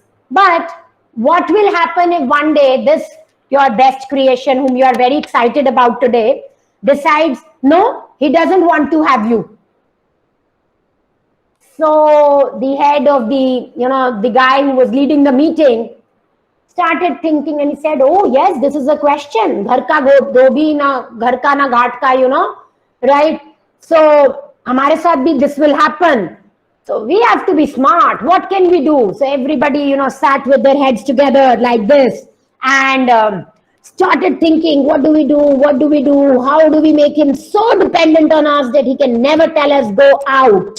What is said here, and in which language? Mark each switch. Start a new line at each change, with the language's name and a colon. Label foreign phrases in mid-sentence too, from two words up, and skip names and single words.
English: But what will happen if one day this, your best creation, whom you are very excited about today, decides, no, he doesn't want to have you. So the head of the, you know, the guy who was leading the meeting started thinking and he said, oh yes, this is a question.
Hindi: घर का धोबी ना घर का ना घाट का,
English: you know, right? So
Hindi: हमारे साथ भी
English: this will happen. So we have to be smart. What can we do? So everybody, you know, sat with their heads together like this and started thinking, what do we do? What do we do? How do we make him so dependent on us that he can never tell us go out?